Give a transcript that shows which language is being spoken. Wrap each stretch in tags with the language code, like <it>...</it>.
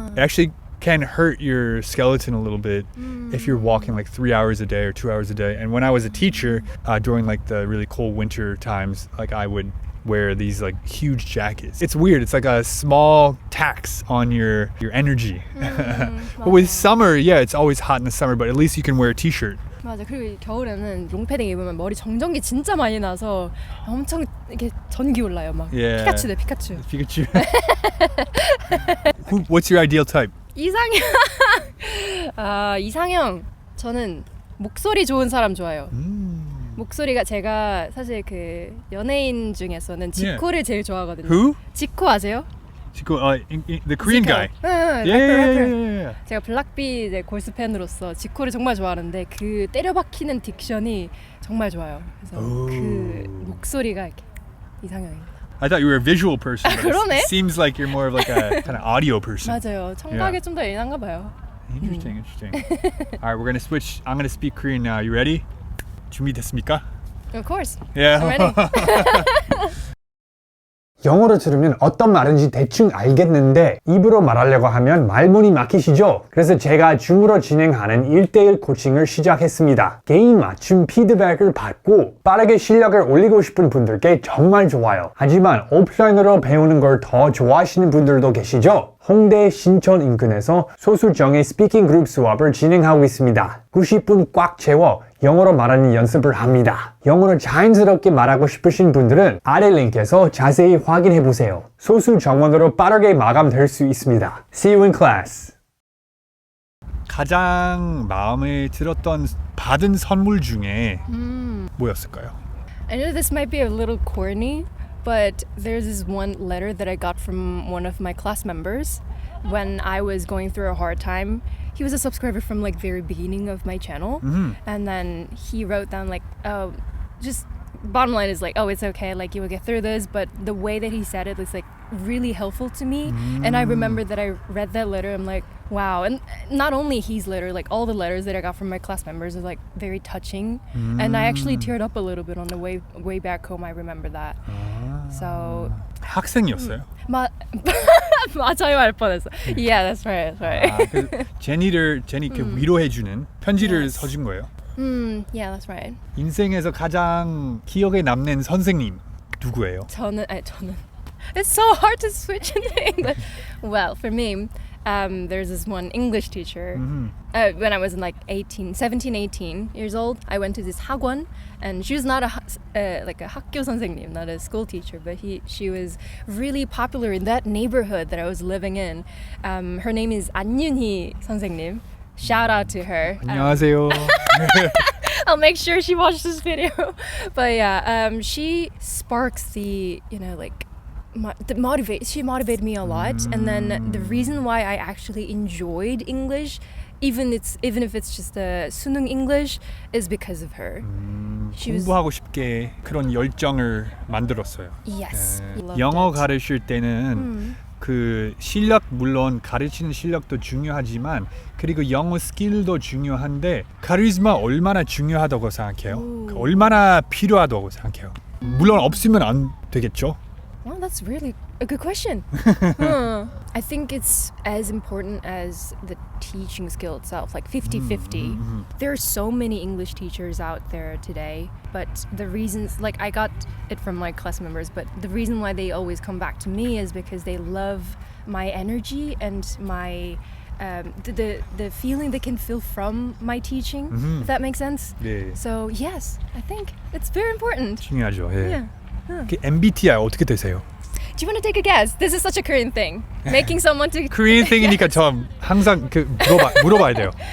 <en>It actually can hurt your skeleton a little bit if you're walking like 3 hours a day or 2 hours a day. And when I was a teacher during like the really cold winter times, like I would wear these like huge jackets. It's weird. It's like a small tax on your energy. But with summer, yeah, it's always hot in the summer, but at least you can wear a t-shirt.</en> <ko>맞아. 그리고 겨울에는 롱패딩 입으면 머리 정전기 진짜 많이 나서 엄청 이렇게 전기 올라요. 막</ko> <en>Yeah.</en> <ko>피카츄 돼 피카츄.</ko> <en>Pikachu. What's your ideal type?</en> <ko>이상형. 아, 이상형. 저는 목소리 좋은 사람 좋아해요. 목소리가 제가 사실 그 연예인 중에서는 지코를 제일 좋아하거든요.</ko> <en>Who?</en> <ko>지코 아세요?</ko> <en>The Korean guy.</en> <ko>응,</ko> <en>Yeah.</en> <ko>제가 블락비 이제 골수 팬으로서 지코를 정말 좋아하는데 그 때려박히는 딕션이 정말 좋아요. 그래서 그 목소리가 이렇게 이상형입니다.</ko> <en>I thought you were a visual person. But</en> <ko>그러네.</ko> <en>it seems like you're more of like a kind of audio person.</en> <ko>맞아요. 청각에 좀 더 예민한가 봐요.</ko> <en>Interesting. All right, we're gonna switch. I'm gonna speak Korean now. You ready?</en> <ko>준비됐습니까?</ko> <en>Of course. Yeah. I'm ready.</en> <ko>영어로 들으면 어떤 말인지 대충 알겠는데 입으로 말하려고 하면 말문이 막히시죠? 그래서 제가 줌으로 진행하는 1대1 코칭을 시작했습니다. 개인 맞춤 피드백을 받고 빠르게 실력을 올리고 싶은 분들께 정말 좋아요. 하지만 오프라인으로 배우는 걸 더 좋아하시는 분들도 계시죠? 홍대 신촌 인근에서 소수정예 스피킹 그룹 수업을 진행하고 있습니다. 90분 꽉 채워 영어로 말하는 연습을 합니다. 영어를 자연스럽게 말하고 싶으신 분들은 아래 링크에서 자세히 확인해 보세요. 소수 정원으로 빠르게 마감될 수 있습니다.</ko> <en>See you in class.</en> <ko>가장 마음에 들었던 받은 선물 중에 뭐였을까요?</ko> <en>I know this might be a little corny, but there's this one letter that I got from one of my class members when I was going through a hard time. He was a subscriber from like very beginning of my channel, and then he wrote down like, oh, just bottom line is like, oh, it's okay, like you will get through this. But the way that he said it was like really helpful to me, and I remember that I read that letter. I'm like, wow. And not only his letter, like all the letters that I got from my class members are like very touching, and I actually teared up a little bit on the way back home. I remember that. So</en> <ko>학생이었어요. 맞아요 할 뻔했어.</ko> <en>Yeah, that's right. That's right.</en> <ko>그 제니 이렇게 위로해주는 편지를 써준 거예요.</ko> <en>Yeah, that's right.</en> <ko>인생에서 가장 기억에 남는 선생님 누구예요? 저는</ko> <en>It's so hard to switch into English. Well, for me, there's this one English teacher. When I was in like 17, 18 years old, I went to this 학원, and she was not like a</en> <ko>학교 선생님,</ko> <en>not a school teacher, but she was really popular in that neighborhood that I was living in. Her name is 안윤희 선생님. Shout out to her. 안녕하세요. I'll make sure she watched this video. But yeah, she sparks the, like, she motivated me a lot. And then the reason why I actually enjoyed English, even if it's just a 수능 English, is because of her. She was,</en> <ko>공부하고 싶게 그런 열정을 만들었어요.</ko> <en>yes. loved</en> <ko>영어</ko> <en>it.</en> <ko>가르칠 때는 그 실력 물론 가르치는 실력도 중요하지만 그리고 영어 스킬도 중요한데 카리스마 얼마나 중요하다고 생각해요? 얼마나 필요하다고 생각해요? 물론 없으면 안 되겠죠?</ko> <en>Well, that's really a good question. I think it's as important as the teaching skill itself, like 50-50. There are so many English teachers out there today, but the reasons, like I got it from my class members, but the reason why they always come back to me is because they love my energy and my the feeling they can feel from my teaching, if that makes sense.</en> <ko>네,</ko> <en>So yes, I think it's very important.</en> <ko>중요하죠. 예.</ko> <en>Yeah.</en> <ko>그 MBTI 어떻게 되세요?</ko> <en>Do you want to take a guess? This is such a Korean thing. Making someone to Korean thing</en> <ko>이니까 저 항상 그 물어봐야 돼요.</ko>